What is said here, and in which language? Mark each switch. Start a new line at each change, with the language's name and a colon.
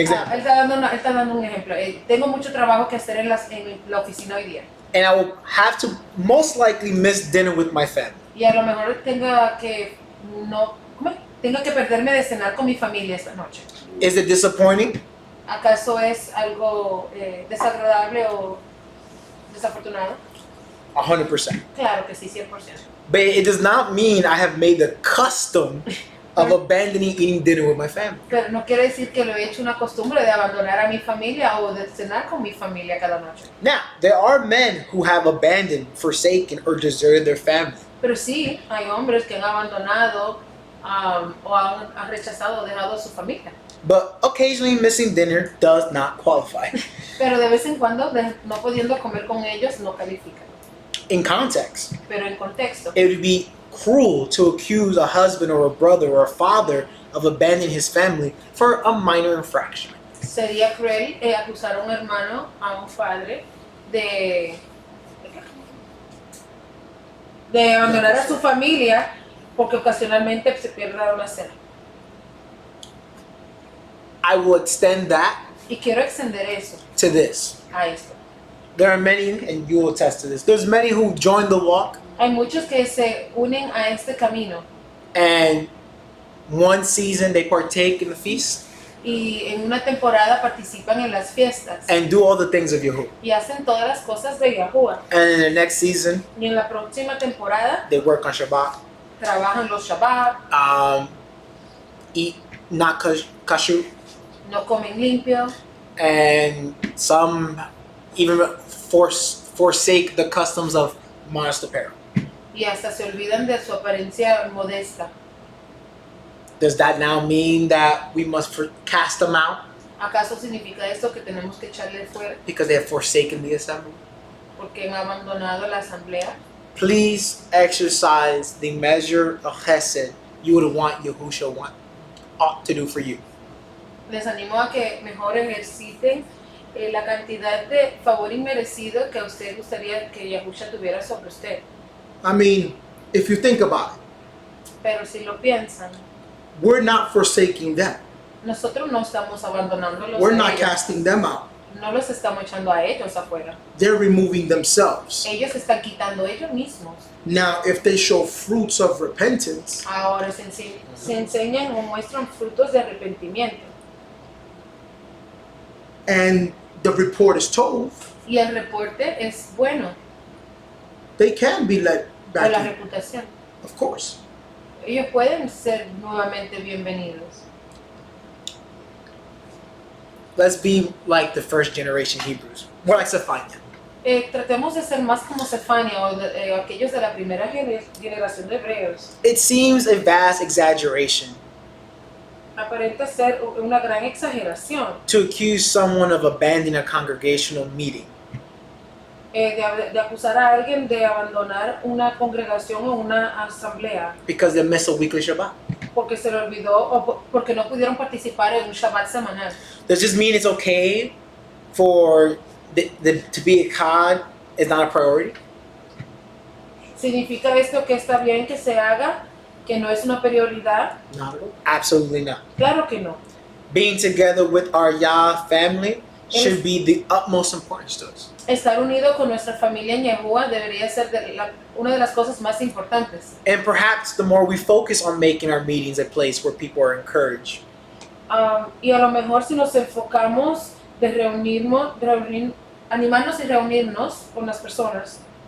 Spanish: Él
English: example.
Spanish: está dando un ejemplo. Tengo mucho trabajo que hacer en la oficina hoy día.
English: And I will have to most likely miss dinner with my family.
Spanish: Y a lo mejor tenga que perderme de cenar con mi familia esta noche.
English: Is it disappointing?
Spanish: ¿Acaso es algo desagradable o desafortunado?
English: 100%.
Spanish: Claro que sí, 100%.
English: But it does not mean I have made the custom of abandoning eating dinner with my family.
Spanish: Pero no quiere decir que lo he hecho una costumbre de abandonar a mi familia o de cenar con mi familia cada noche.
English: Now, there are men who have abandoned, forsaken, or deserted their family.
Spanish: Pero sí, hay hombres que han abandonado o han rechazado o dejado a su familia.
English: But occasionally missing dinner does not qualify.
Spanish: Pero de vez en cuando, no pudiendo comer con ellos, no califican.
English: In context,
Spanish: Pero en contexto,
English: it would be cruel to accuse a husband or a brother or a father of abandoning his family for a minor infraction.
Spanish: sería cruel acusar a un hermano, a un padre, de abandonar a su familia porque ocasionalmente se pierda una cena.
English: I will extend that
Spanish: Y quiero extender eso
English: to this.
Spanish: a esto.
English: There are many, and you will attest to this, there's many who join the walk
Spanish: Hay muchos que se unen a este camino
English: and one season they partake in the feast
Spanish: y en una temporada participan en las fiestas
English: and do all the things of Yahuwah.
Spanish: y hacen todas las cosas de Yahuwah.
English: And in the next season,
Spanish: Y en la próxima temporada
English: they work on Shabbat,
Spanish: trabajan los Shabbat,
English: eat not kashrut,
Spanish: no comen limpio,
English: and some even forsake the customs of modest apparel.
Spanish: y hasta se olvidan de su apariencia modesta.
English: Does that now mean that we must cast them out
Spanish: ¿Acaso significa esto que tenemos que echarle fuera
English: because they have forsaken the assembly?
Spanish: porque han abandonado la asamblea?
English: Please exercise the measure of chesed you would want Yahusha ought to do for you.
Spanish: Les animo a que mejor ejerciten la cantidad de favor inmerecido que a usted gustaría que Yahusha tuviera sobre usted.
English: I mean, if you think about it,
Spanish: Pero si lo piensan,
English: we're not forsaking them.
Spanish: nosotros no estamos abandonándolos
English: We're
Spanish: a
English: not
Spanish: ellos.
English: casting them out.
Spanish: No los estamos echando a ellos afuera.
English: They're removing themselves.
Spanish: Ellos están quitando ellos mismos.
English: Now, if they show fruits of repentance,
Spanish: Ahora se enseñan o muestran frutos de arrepentimiento.
English: and the report is told,
Spanish: Y el reporte es bueno
English: they can be let
Spanish: por la
English: back in,
Spanish: reputación.
English: of course.
Spanish: Ellos pueden ser nuevamente bienvenidos.
English: Let's be like the first generation Hebrews. We're like Zephaniah.
Spanish: Tratemos de ser más como Sefania o aquellos de la primera generación de hebreos.
English: It seems a vast exaggeration
Spanish: Aparenta ser una gran exageración
English: to accuse someone of abandoning a congregational meeting.
Spanish: De acusar a alguien de abandonar una congregación o una asamblea
English: Because they miss a weekly Shabbat.
Spanish: porque se le olvidó o porque no pudieron participar en un Shabbat semanal.
English: Does this mean it's okay for to be a cod is not a priority?
Spanish: ¿Significa esto que está bien que se haga, que no es una prioridad?
English: Not at all. Absolutely not.
Spanish: Claro que no.
English: Being together with our Yah family should be the utmost importance to us.
Spanish: Estar unido con nuestra familia en Yahuwah debería ser una de las cosas más importantes.
English: And perhaps the more we focus on making our meetings a place where people are encouraged,
Spanish: Y a lo mejor si nos enfocamos de animarnos y reunirnos con las personas.